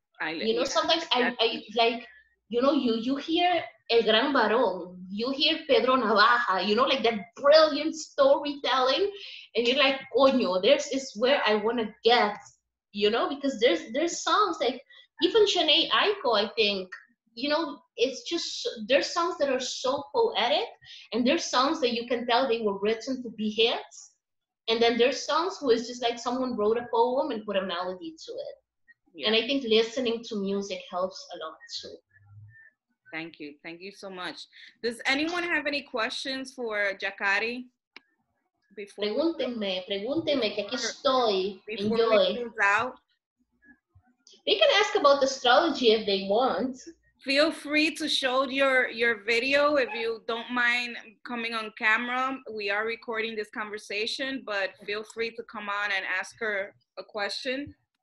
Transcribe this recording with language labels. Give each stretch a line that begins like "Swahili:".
English: You know, sometimes I like, you know, you hear El Gran Barón, you hear Pedro Navaja, you know, like that brilliant storytelling, and you're like, coño, this is where I want to get, you know, because there's songs like, even Shanae Aiko, I think, you know, it's just, there's songs that are so poetic, and there's songs that you can tell they were written to be hits, and then there's songs who is just like someone wrote a poem and put a melody to it. Yeah. And I think listening to music helps a lot too. Thank you so much. Does anyone have any questions for Yakari?
Spanish: Pregúntenme, que aquí estoy.
English: Enjoy. They can ask about astrology if they want. Feel free to show your video if you don't mind coming on camera. We are recording this conversation, but feel free to come on and ask her a question.